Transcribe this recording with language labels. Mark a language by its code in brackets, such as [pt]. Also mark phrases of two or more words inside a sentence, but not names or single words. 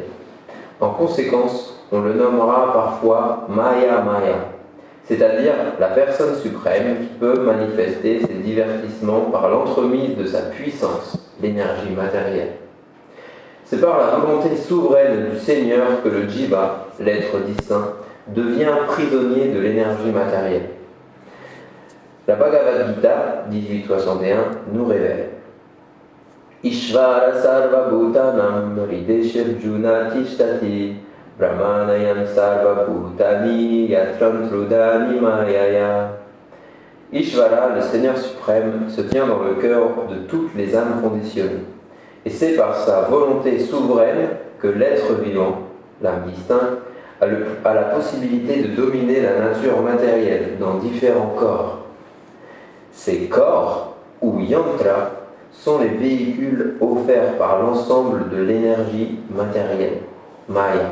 [fr] En conséquence, on le nommera parfois Maya Maya, c'est-à-dire la personne suprême qui peut manifester ses divertissements par l'entremise de sa puissance, l'énergie matérielle. C'est par la volonté souveraine du Seigneur que le Jiva, l'être distinct, devient prisonnier de l'énergie matérielle. La Bhagavad Gita 1861 nous révèle [sa] Ishvara sarva bhutanam rideshirjuna tishtati brahmanayam sarva bhutani yatram trudani mayaya. [fr] Ishvara, le Seigneur suprême, se tient dans le cœur de toutes les âmes conditionnées. Et c'est par sa volonté souveraine que l'être vivant, l'âme distincte, a la possibilité de dominer la nature matérielle dans différents corps. Ces corps, ou yantra, sont les véhicules offerts par l'ensemble de l'énergie matérielle, Maya.